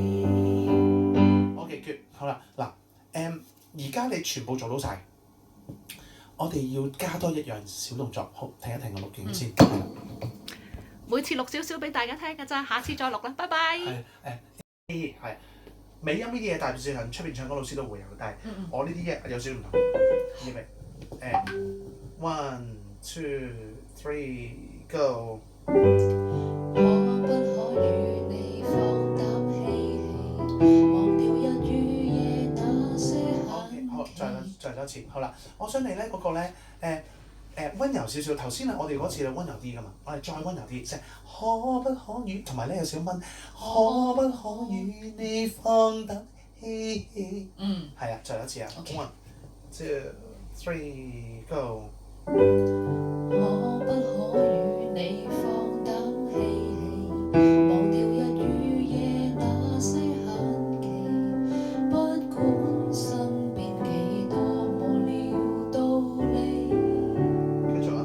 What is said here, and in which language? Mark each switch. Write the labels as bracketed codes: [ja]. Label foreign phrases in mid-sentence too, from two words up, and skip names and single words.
[en] OK，good， [yue] 好啦，嗱，而家你全部做到晒，我哋要加多一樣小動作，好，聽一聽個錄影先。每次錄少少俾大家聽㗎咋，下次再錄啦，拜拜。係尾音呢啲嘢大部分出邊唱歌老師都會有，但係我呢啲嘢有少少唔同。 [en] 預備 ，one two three go。 [yue] 可不可與你放膽嬉戲，忘掉日與夜那些閒。好，再多次，好啦，我想你咧嗰個咧温柔少少。頭先我哋嗰次係温柔啲噶嘛，我哋再温柔啲，即係可不可與，同埋咧有少少温，可不可與你放膽嬉戲。係啦，再一次啊。 [en] one two three go。 [yue] 可不可與你放膽嬉戲，忘掉日與夜那些閒期，不管身邊幾多無聊道理。繼續啊。